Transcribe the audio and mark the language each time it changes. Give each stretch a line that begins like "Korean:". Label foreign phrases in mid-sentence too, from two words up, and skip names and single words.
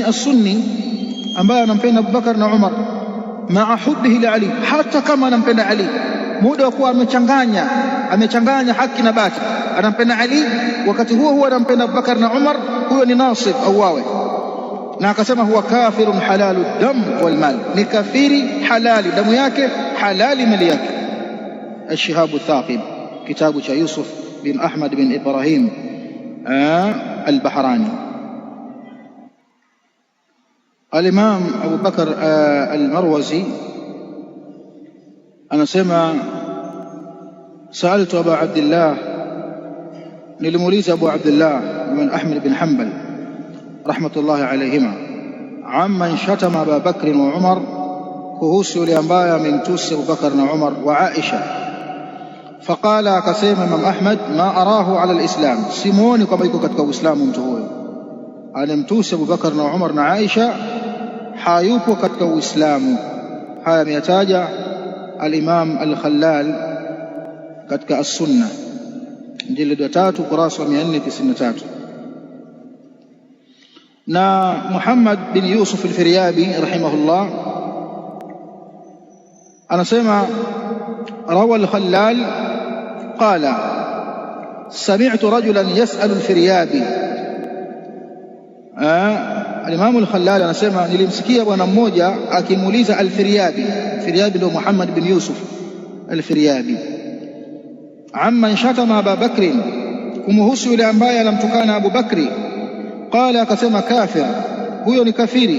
Swahili: As-Sunni ambaye anampenda Abubakar na Umar
Arabic: مع حبه لعلي,
Swahili: hata kama anampenda Ali, muda wa kuwa amechanganya haki na batili, anampenda Ali wakati huo anampenda Abubakar na Umar, huyo ni Nasib auawe. Na akasema
Arabic: هو كافر حلال الدم والمال,
Swahili: ni kafiri halali damu yake, halali mali yake. Ash-Shihabu Thaqib, kitabu cha Yusuf bin Ahmad bin Ibrahim al-Bahrani. Al-Imam Abu Bakr al-Marwazi anasema
Arabic: سألت أبا عبد الله,
Swahili: nilimuuliza Abu Abdullah bin Ahmad bin Hanbal
Arabic: رحمة الله عليهما, عمن شتم أبا بكر وعمر,
Swahili: kuhusu yule ambaye amemtusi Abu Bakr na Umar wa Aisha. Faqala, akasema Imam Ahmad,
Arabic: ما أراه على الإسلام,
Swahili: simuoni kwamba yuko katika Uislamu mtu huyo. Alimtusi Abu Bakr na Umar na Aisha, hayupo katika Uislamu. Haya ameyataja al-Imam al-Khallal katika As-Sunna, jilid 3 kurasa 493. Na Muhammad bin Yusuf al-Firyabi rahimahullah anasema
Arabic: روى الخلال قال سمعت رجلا يسأل الفريابي.
Swahili: Al-Imam al-Khallal anasema nilimsikia bwana mmoja akimuuliza al-Firyabi. Firyabi ndio Muhammad bin Yusuf al-Firyabi,
Arabic: عمن شتم أبا بكر,
Swahili: kumhusu yule ambaye anamtukana Abu Bakri. Qala, akasema kafir, huyo ni kafiri.